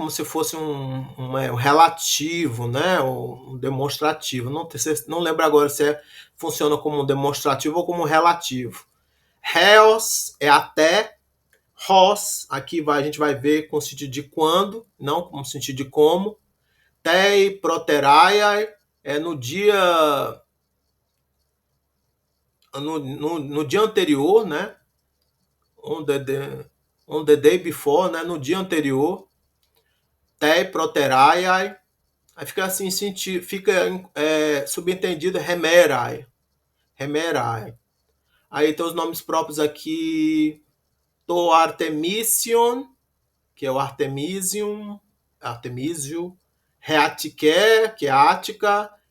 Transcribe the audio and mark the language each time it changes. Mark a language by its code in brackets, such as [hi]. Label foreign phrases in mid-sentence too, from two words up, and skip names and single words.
[pt] Como se fosse um relativo, né? Um demonstrativo. Não lembro agora se funciona como um demonstrativo ou como um relativo. Reos é até. Hos, aqui a gente vai ver com o sentido de quando, não com o sentido de como. [el] τῇ προτεραίᾳ, [pt] no dia no dia anterior, né? [en] On the day before, [pt] né? No dia anterior. [el] τῇ προτεραίᾳ, [pt] aí fica assim, fica subentendido remerai. Aí tem os nomes próprios aqui, to Artemision, que é o Artemisium, Reatiké, que é a Ática,